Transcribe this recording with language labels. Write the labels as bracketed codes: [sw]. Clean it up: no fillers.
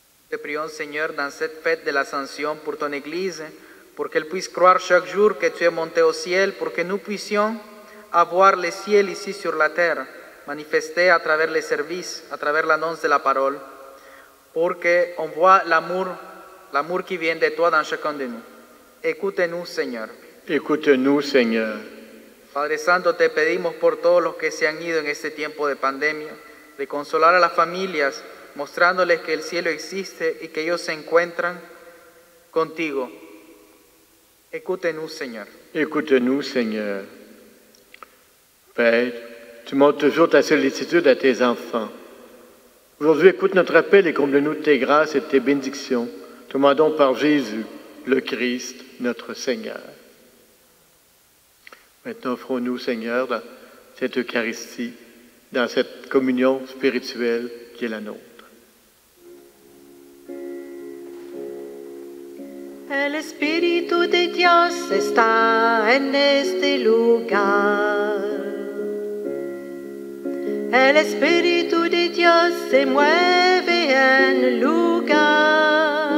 [fr] Te prions, Seigneur, dans cette fête de l'Ascension pour ton Église, pour qu'elle puisse croire chaque jour que tu es monté au ciel, pour que nous puissions avoir le ciel ici sur la terre, manifesté à travers les services, à travers l'annonce de la parole, pour qu'on voit l'amour qui vient de toi dans chacun de nous. Écoute-nous, Seigneur. Écoute-nous, Seigneur. [es] Padre Santo, te pedimos por todos los que se han ido en este tiempo de pandemia, de consolar a las familias, mostrándoles que el cielo existe y que ellos se encuentran contigo. [fr] Écoute-nous, Seigneur. Écoute-nous, Seigneur. Père, tu montres toujours ta sollicitude à tes enfants. Aujourd'hui, écoute notre appel et comble-nous de tes grâces et de tes bénédictions. Te demandons par Jésus, le Christ, notre Seigneur. Maintenant, offrons-nous, Seigneur, dans cette Eucharistie, dans cette communion spirituelle qui est la nôtre. [es] El Espíritu de Dios está en este lugar. El Espíritu de Dios se mueve en el lugar.